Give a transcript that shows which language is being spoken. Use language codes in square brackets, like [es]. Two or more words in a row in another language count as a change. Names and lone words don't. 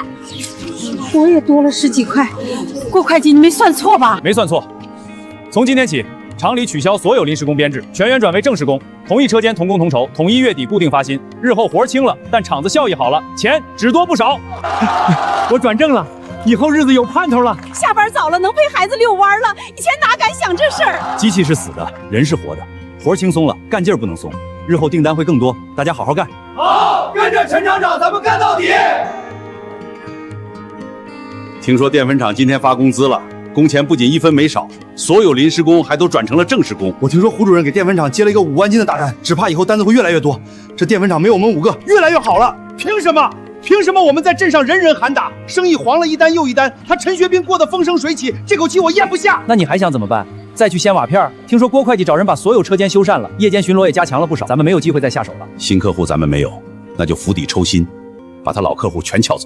[zh] 我也多了10幾塊。郭會計，你沒算錯吧？沒算錯。從今天起，廠裡取消所有臨時工編制，全員轉為正式工，同一車間同工同酬，統一月底固定發薪。日後活輕了，但廠子效益好了，錢只多不少。我轉正了，以後日子有盼頭了。下班早了，能陪孩子遛彎了，以前哪敢想这事兒？機器是死的，人是活的，活輕鬆了，幹勁兒不能鬆。日後訂單會更多，大家好好幹。好，跟着陳廠長，咱們幹到底。聽說澱粉廠今天發工資了，工錢不僅1分沒少，所有臨時工還都轉成了正式工。我聽說胡主任給澱粉廠接了一個 5萬斤的大單，只怕以後單子會越來越多。這澱粉廠沒有我們5個，越來越好了。憑什麼？憑什麼我們在鎮上人人喊打，生意黄了一单又一单，他陈学兵过得风生水起，这口气我咽不下。那你还想怎么办？再去掀瓦片？听说郭会计找人把所有车间修缮了，夜间巡逻也加强了不少，咱们没有机会再下手了。新客户咱们没有，那就釜底抽薪，把他老客户全撬走。